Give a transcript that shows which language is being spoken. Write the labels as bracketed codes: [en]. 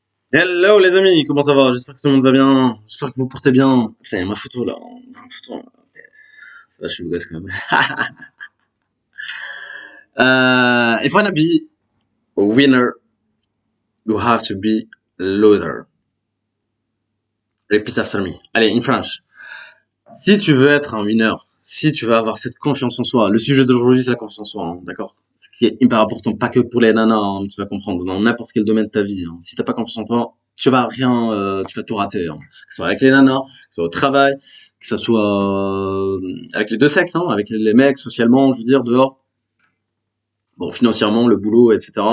[fr] Hello les amis, comment ça va? J'espère que tout le monde va bien. J'espère que vous portez bien. Putain, il y a ma photo là. Ma photo, là. Là, je suis gosse quand même. [en] If you wanna be a winner, you have to be a loser. Repeat after me. [fr] Allez, [en] in French. [fr] Si tu veux être un winner, si tu veux avoir cette confiance en soi, le sujet d'aujourd'hui c'est la confiance en soi, hein, d'accord? Ce qui est hyper important, pas que pour les nanas, hein, tu vas comprendre, dans n'importe quel domaine de ta vie. Hein. Si t'as pas confiance en toi, tu vas rien, tu vas tout rater. Hein. Que ce soit avec les nanas, que ce soit au travail, que ce soit avec les deux sexes, hein, avec les mecs, socialement, je veux dire, dehors, bon, financièrement, le boulot, etc.